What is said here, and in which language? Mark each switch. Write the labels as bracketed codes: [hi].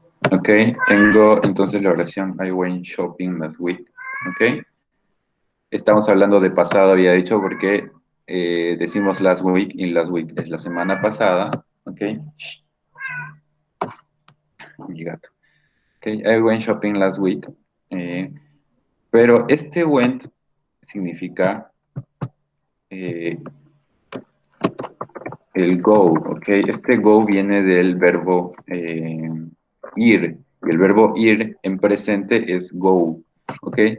[es] Ok, tengo entonces la oración [en] I went shopping last week. [es] Ok, estamos hablando de pasado, había dicho, porque decimos [en] last week [es] y last week es la semana pasada. Ok, mi gato. [en] Ok, I went shopping last week. [es] Eh, pero este went significa eh, el go, ¿ok? Este go viene del verbo ir. Y el verbo ir en presente es go, ¿ok?